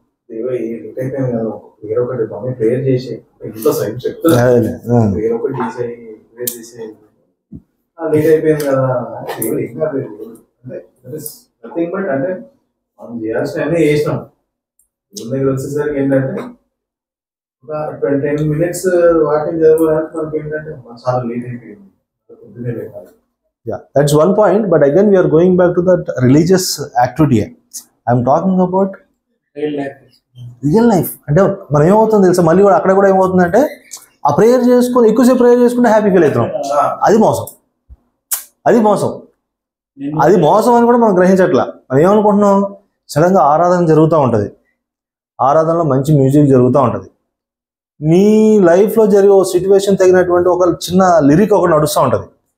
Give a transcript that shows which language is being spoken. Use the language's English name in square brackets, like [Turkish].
[Telugu] Late అయిపోయింది కదా, వేరొకటి మమ్మీ ప్రేయర్ చేసి ఇంట్లో సైడ్ చెప్తుంది, వేరొకటి చేసేయి, ప్రేయర్ చేసేయి, లేట్ అయిపోయింది కదా. దేవుడు ఏం కాదు, అంటే నథింగ్ బట్ అంటే మనం చేయాల్సిన అన్నీ చేసినాం. దేవుని దగ్గర వచ్చేసరికి ఏంటంటే ఒక 10 minutes వాకింగ్ చదవడానికి మనకి ఏంటంటే చాలా లేట్ అయిపోయింది, పొద్దునే లేవాలి. [English] Yeah, that's one point, but again we are going back to that religious activity. I'm talking about real life. [Telugu] అంటే మనం ఏమవుతుంది తెలుసా, మళ్ళీ కూడా అక్కడ కూడా ఏమవుతుందంటే ఆ ప్రేయర్ చేసుకుని ఎక్కువసేపు ప్రేయర్ చేసుకుంటే హ్యాపీ ఫీల్ అవుతున్నాం. అది మోసం, అది మోసం, అది మోసం అని కూడా మనం గ్రహించట్లా. మనం ఏమనుకుంటున్నాం, సడన్గా ఆరాధన జరుగుతూ ఉంటుంది, ఆరాధనలో మంచి మ్యూజిక్ జరుగుతూ ఉంటుంది, నీ లైఫ్లో జరిగే ఒక సిచ్యువేషన్ తగినటువంటి ఒక చిన్న లిరిక్ ఒకటి నడుస్తూ ఉంటుంది.